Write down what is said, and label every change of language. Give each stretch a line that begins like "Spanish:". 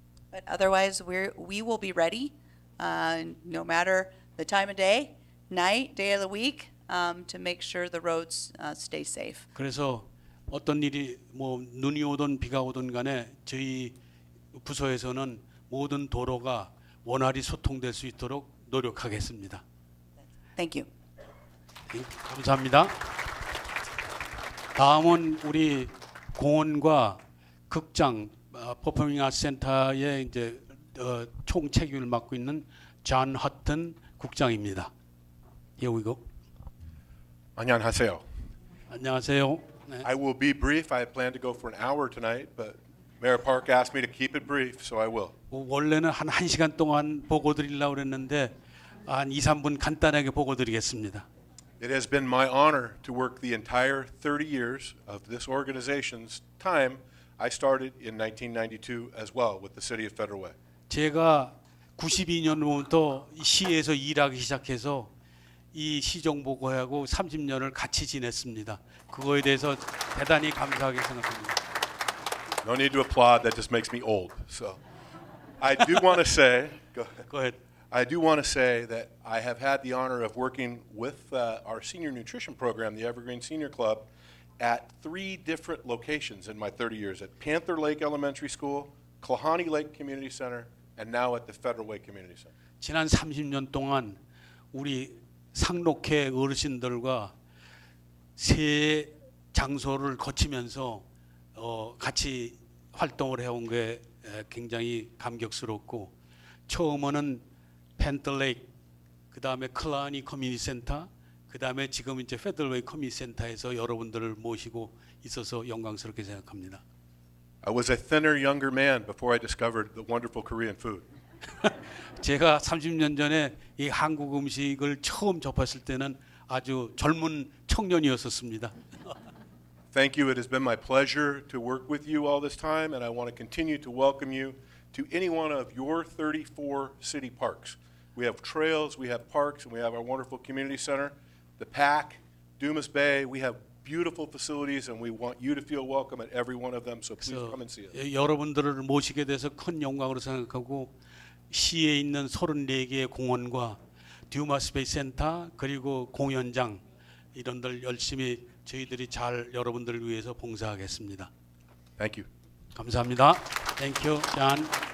English: But otherwise, we will be ready, no matter the time of day, night, day of the week, to make sure the roads stay safe.
Korean: 그래서 어떤 일이 뭐 눈이 오든 비가 오든 간에 저희 부서에서는 모든 도로가 원활히 소통될 수 있도록 노력하겠습니다.
English: Thank you.
Korean: 감사합니다. 다음은 우리 공원과 극장 퍼포밍 아트 센터의 이제 총 책임을 맡고 있는 존 허튼 국장입니다.
English: Here we go.
Korean: 안녕하세요. 안녕하세요. 네.
English: I will be brief. I had planned to go for an hour tonight, but Mayor Park asked me to keep it brief, so I will.
Korean: 원래는 한 1시간 동안 보고 드리려고 그랬는데 한 2, 3분 간단하게 보고 드리겠습니다.
English: It has been my honor to work the entire 30 years of this organization's time. I started in 1992 as well with the City of Federal Way.
Korean: 제가 92년부터 시에서 일하기 시작해서 이 시정보고하고 30년을 같이 지냈습니다. 그거에 대해서 대단히 감사하게 생각합니다.
English: No need to applaud. That just makes me old. So, I do want to say. Go ahead. I do want to say that I have had the honor of working with our senior nutrition program, the Evergreen Senior Club, at 3 different locations in my 30 years: at Panther Lake Elementary School, Klahani Lake Community Center, and now at the Federal Way Community Center.
Korean: 지난 30년 동안 우리 상록회 어르신들과 3 장소를 거치면서 같이 활동을 해온 게 굉장히 감격스럽고 처음에는 펜틀레이크, 그 다음에 클라니 커뮤니티 센터, 그 다음에 지금 이제 페더럴웨이 커뮤니티 센터에서 여러분들을 모시고 있어서 영광스럽게 생각합니다.
English: I was a thinner, younger man before I discovered the wonderful Korean food.
Korean: 제가 30년 전에 이 한국 음식을 처음 접했을 때는 아주 젊은 청년이었었습니다.
English: Thank you. It has been my pleasure to work with you all this time, and I want to continue to welcome you to any one of your 34 city parks. We have trails, we have parks, and we have our wonderful community center, the PAC, Dumas Bay. We have beautiful facilities, and we want you to feel welcome at every one of them, so please come and see us.
Korean: 여러분들을 모시게 돼서 큰 영광으로 생각하고 시에 있는 34개의 공원과 듀마스베이 센터 그리고 공연장 이런 들 열심히 저희들이 잘 여러분들을 위해서 봉사하겠습니다.
English: Thank you.
Korean: 감사합니다.
English: Thank you, John.